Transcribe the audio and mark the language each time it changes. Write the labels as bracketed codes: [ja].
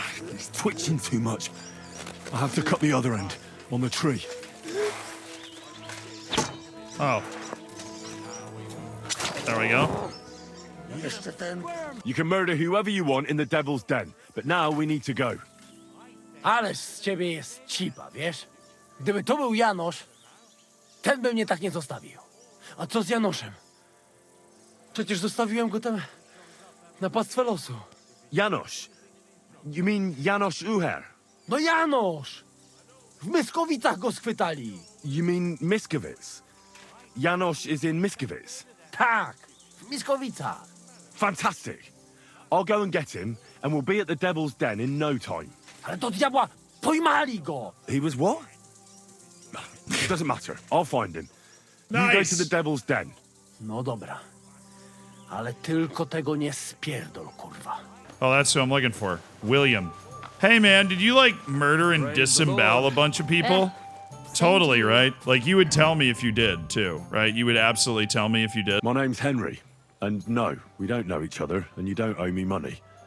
[en] He's twitching too much. I have to cut the other end. On the tree. Oh. There we go. You can murder whoever you want in the Devil's Den, but now we need to go. [pl] Ależ z ciebie jest cipa, wiesz? Gdyby to był Janosz, ten by mnie tak nie zostawił. A co z Janoszem? Przecież zostawiłem go tam na pastwę losu. [en] Janosz? You mean Janosz Uher? [pl] No Janosz! W Myskowicach go schwytali. [en] You mean Miskovic? Janosz is in Miskovic? [pl] Tak, w Myskowicach. [en] Fantastic. I'll go and get him, and we'll be at the Devil's Den in no time. [pl] Ale do diabła, pojmali go! [en] He was what? It doesn't matter. I'll find him. You go to the Devil's Den. [pl] No dobra. Ale tylko tego nie spierdol, kurwa. [en] Oh, that's who I'm looking for. William. Hey, man, did you, like, murder and disembowel a bunch of people? Totally, right? Like, you would tell me if you did, too, right? You would absolutely tell me if you did. My name's Henry, and no, we don't know each other, and you don't owe me money.